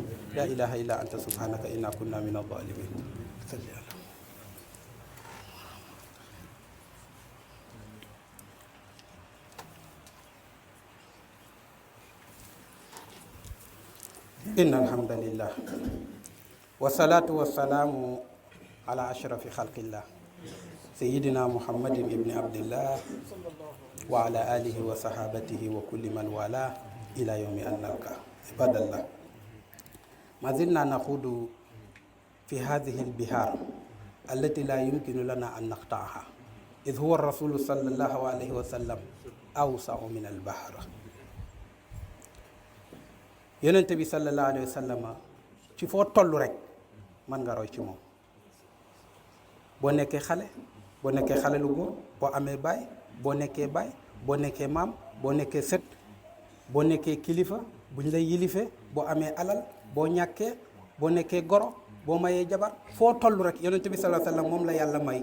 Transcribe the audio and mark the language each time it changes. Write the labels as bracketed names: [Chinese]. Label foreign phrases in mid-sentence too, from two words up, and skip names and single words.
[Arabic] لا إله إلا أنت سبحانك إنا كنا من الظالمين. صل على إن الحمد لله والصلاة والسلام على أشرف خلق الله سيدنا محمد بن عبد الله وعلى آله وصحابته وكل من والاه إلى يوم أن نلقى. عباد الله، ما زلنا نخوض في هذه البحار التي لا يمكن لنا أن نقطعها، إذ هو الرسول صلى الله عليه وسلم أوسع من البحر. [Wolof] yonent bi [Arabic] صلى الله عليه وسلم [Wolof] ci foo toll rek mën nga roy ci moom. boo nekkee xale lu góor, boo amee baay, boo nekkee baay, boo nekkee maam, boo nekkee sët, boo nekkee kilifa buñ lay yilifee, boo amee alal, boo ñàkkee, boo nekkee goro, boo mayee jabar, foo toll rek yonent bi [Arabic] صلى الله عليه وسلم [Wolof] moom la yàlla may.